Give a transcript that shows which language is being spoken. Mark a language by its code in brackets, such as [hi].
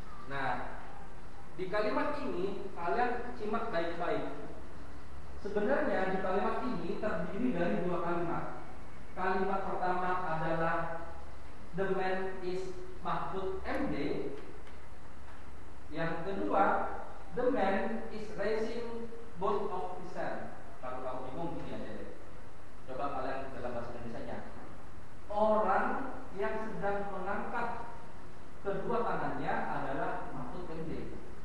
[id] Nah, di kalimat ini kalian simak baik-baik. Sebenarnya di kalimat ini terdiri dari dua kalimat. Kalimat pertama adalah [en] the man is Mahfud MD. [id] Yang kedua, [en] the man is raising both of his hands. [id] Kalau kamu bingung gini aja deh. Coba kalian dalam bahasa Indonesia-nya. Orang yang sedang mengangkat kedua tangannya adalah Mahfud MD.